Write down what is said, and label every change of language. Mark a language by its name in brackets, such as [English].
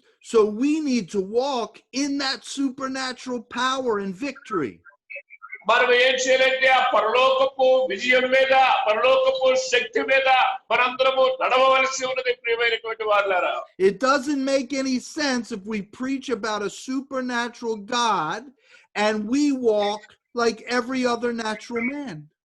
[English] So we need to walk in that supernatural power and victory. [Telugu] మనం ఏం చేయాలంటే ఆ పరలోకపు విజయం మీద, పరలోకపు శక్తి మీద మనందరము నడవవలసి ఉన్నది. ప్రియమైనటువంటి వారులారా, [English] it doesn't make any sense if we preach about a supernatural God and we walk like every other natural man.